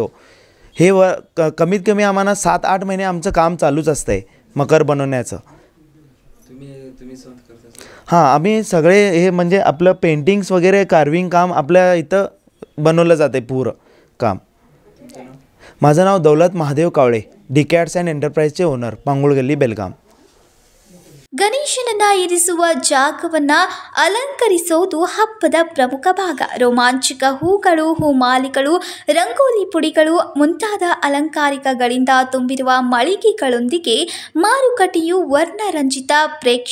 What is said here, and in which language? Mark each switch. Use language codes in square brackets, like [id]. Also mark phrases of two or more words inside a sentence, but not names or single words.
[mr] हे कमीत कमी आम्हाला 7-8 महिने आमचं काम चालूच असतं आहे मकर बनवण्याचं. हां, आम्ही सगळे हे म्हणजे आपलं पेंटिंग्स वगैरे कार्विंग काम आपल्या इथं बनवलं जाते पूर्ण काम. माझं नाव दौलत महादेव कावळे, DK आर्ट्स अँड एंटरप्राइजचे ओनर, पांगुळ गल्ली बेळगाम. [kn] ಗಣೇಶನನ್ನ ಇರಿಸುವ ಜಾಗವನ್ನ ಅಲಂಕರಿಸೋದು ಹಬ್ಬದ ಪ್ರಮುಖ ಭಾಗ. ರೋಮಾಂಚಕ ಹೂಗಳು, ಹೂಮಾಲೆಗಳು, ರಂಗೋಲಿ ಪುಡಿಗಳು ಮುಂತಾದ ಅಲಂಕಾರಿಕಗಳಿಂದ ತುಂಬಿರುವ ಮಳಿಗೆಗಳೊಂದಿಗೆ ಮಾರುಕಟ್ಟೆಯು ವರ್ಣರಂಜಿತ ಪ್ರೇಕ್ಷಣೀಯವಾಗಿದೆ.